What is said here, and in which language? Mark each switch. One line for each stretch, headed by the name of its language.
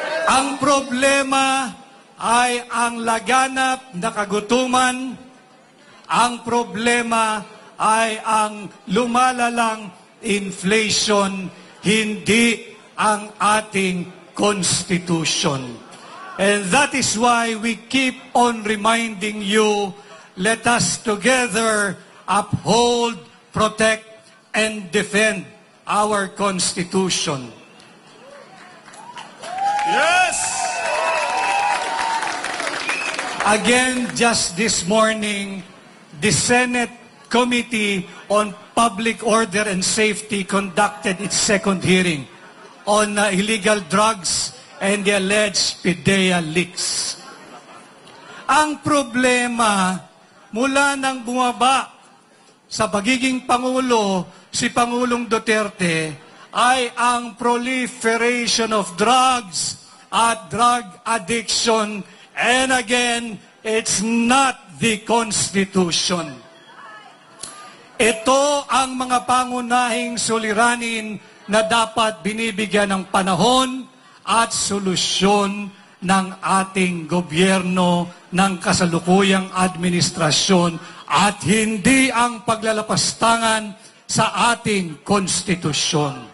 Filipino: Ang problema ay ang laganap na kagutuman. Ang problema ay ang lumalalang inflation, hindi ang ating Constitution.
English: And that is why we keep on reminding you, let us together uphold, protect, and defend our Constitution. Yes! Again, just this morning, the Senate Committee on Public Order and Safety conducted its second hearing on illegal drugs and the alleged PIDEA leaks.
Filipino: Ang problema, mula nang bumaba sa pagiging Pangulo, si Pangulong Duterte, ay ang
English: proliferation of drugs
Filipino: at
English: drug addiction. And again, it's not the Constitution.
Filipino: Ito ang mga pangunahing suliranin na dapat binibigyan ng panahon at solusyon ng ating gobyerno ng kasalukuyang administrasyon at hindi ang paglalapastangan sa ating konstitusyon.